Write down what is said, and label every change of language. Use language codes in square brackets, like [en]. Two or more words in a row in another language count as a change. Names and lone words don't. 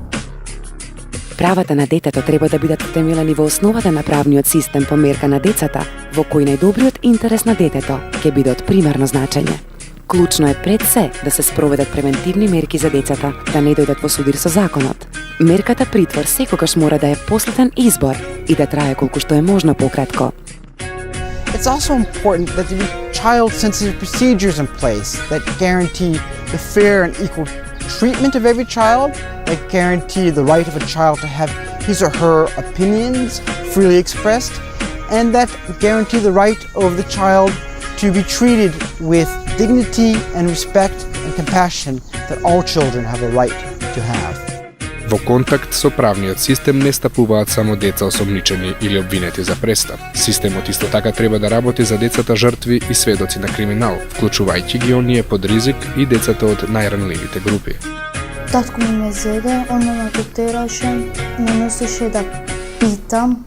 [mk] Правата на детето треба да бидат утемелени во основата на правниот систем по мерка на децата, во кој најдобриот интерес на детето ќе биде од примарно значење. Клучно е пред се да се спроведат превентивни мерки за децата, да не дојдат во судир со законот. Мерката притвор секогаш мора да е последен избор и да трае колку што е можно пократко. [en] It's also important that there be child-sensitive procedures in place that guarantee the fair and equal treatment of every child, that guarantee the right of a child to have his or her opinions freely expressed, and that guarantee the right of the child to be treated with dignity and respect and compassion that all children have a right to have. [mk] Во контакт со правниот систем не стапуваат само деца осомничени или обвинети за престап. Системот исто така треба да работи за децата жртви и сведоци на криминал, вклучувајќи ги оние под ризик и децата од најранливите групи. Татко ме зеде, он ме тераше, ме носеше да питам.